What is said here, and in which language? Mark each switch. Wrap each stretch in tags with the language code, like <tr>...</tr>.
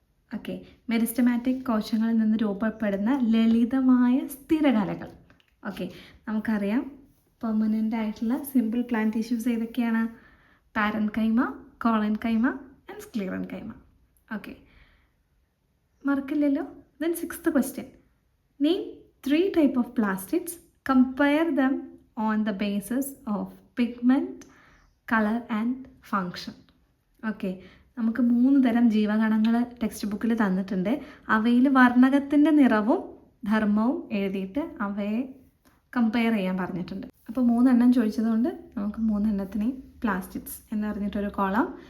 <ml>Okay, meristematic കോശങ്ങളിൽ നിന്ന് രൂപപ്പെടുന്ന ലളിതമായ സ്ഥിരകലകൾ. ഓക്കെ, നമുക്കറിയാം പെർമനൻ്റ് ആയിട്ടുള്ള സിമ്പിൾ പ്ലാന്റ് ടിഷ്യൂസ് ഏതൊക്കെയാണ്? Parenchyma, കോളൻകൈമ and സ്ക്ലീറൻകൈമ. Okay, മറക്കില്ലല്ലോ.</ml> <en>Then 6th question, name 3 type of plastids, compare them on the basis of pigment, color and function.</en> <ml>Okay, നമുക്ക് 3 തരം ജീവകണങ്ങൾ text ബുക്കിൽ തന്നിട്ടുണ്ട്. അവയിൽ വർണ്ണകത്തിൻ്റെ നിറവും ധർമ്മവും എഴുതിയിട്ട് അവയെ കമ്പയർ ചെയ്യാൻ പറഞ്ഞിട്ടുണ്ട്. അപ്പോൾ 3 എണ്ണം ചോദിച്ചതുകൊണ്ട് നമുക്ക് 3 എണ്ണത്തിനെയും പ്ലാസ്റ്റിഡ്സ് എന്ന് പറഞ്ഞിട്ടൊരു കോളം.</ml>